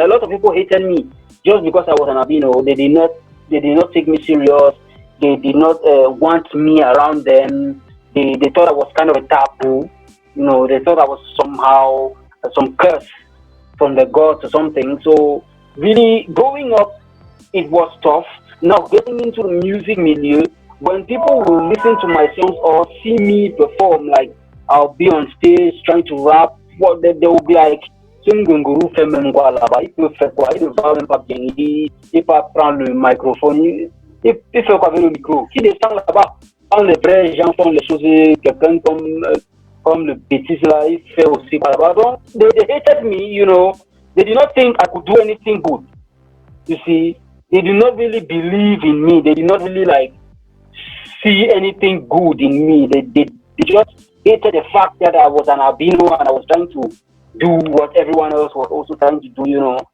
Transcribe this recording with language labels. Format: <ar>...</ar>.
<en>A lot of people hated me just because I was an albino. They did not take me serious. They did not want me around them. They thought I was kind of a taboo. You know, they thought I was somehow some curse from the gods or something. So really, growing up, it was tough. Now getting into the music milieu, when people will listen to my songs or see me perform, like I'll be on stage trying to rap, what they will be like,</en> <fr>Sungunguru fait même quoi là-bas, il peut faire quoi, il ne va même pas bien, il peut prendre le microphone, il fait quoi avec le micro. Qui descend là-bas, quand les vrais gens font les choses, quelqu'un comme le bêtise là, il fait aussi quoi là-bas. Donc,</fr> <en>they hated me, you know, they did not think I could do anything good. You see, they did not really believe in me. They did not really like see anything good in me. They just hated the fact that I was an albino and I was trying to do what everyone else was also trying to do, you know.</en>